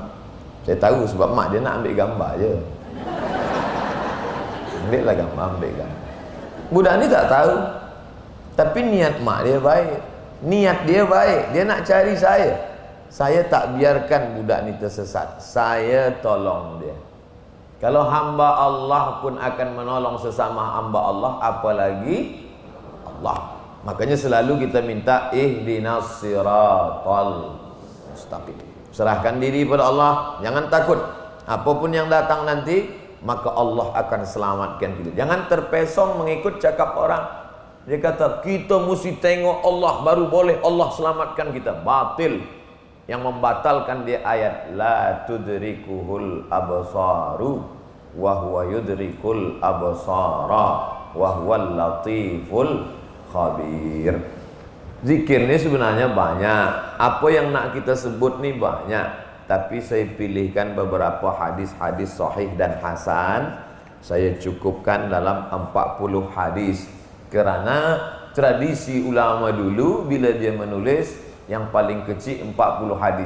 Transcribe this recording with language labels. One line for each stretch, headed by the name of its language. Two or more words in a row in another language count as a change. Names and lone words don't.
Malay: Saya tahu sebab mak dia nak ambil gambar je. Ambillah gambar, ambil gambar. Budak ni tak tahu, tapi niat mak dia baik, niat dia baik, dia nak cari saya. Saya tak biarkan budak ni tersesat, saya tolong dia. Kalau hamba Allah pun akan menolong sesama hamba Allah, apalagi Allah. Makanya selalu kita minta
Arabic: اهدنا الصراط المستقيم.
Malay: Serahkan diri pada Allah, jangan takut. Apapun yang datang nanti, maka Allah akan selamatkan kita. Jangan terpesong mengikut cakap orang. Dia kata kita mesti tengok Allah baru boleh Allah selamatkan kita. Batil. Yang membatalkan dia ayat
Arabic: لا تدركه الأبصار وهو يدرك الأبصار وهو اللطيف الخبير.
Malay: Zikir ni sebenarnya banyak. Apa yang nak kita sebut ni banyak, tapi saya pilihkan beberapa hadis-hadis sahih dan hasan. Saya cukupkan dalam 40 hadis. Kerana tradisi ulama dulu bila dia menulis, yang paling kecil 40 hadis.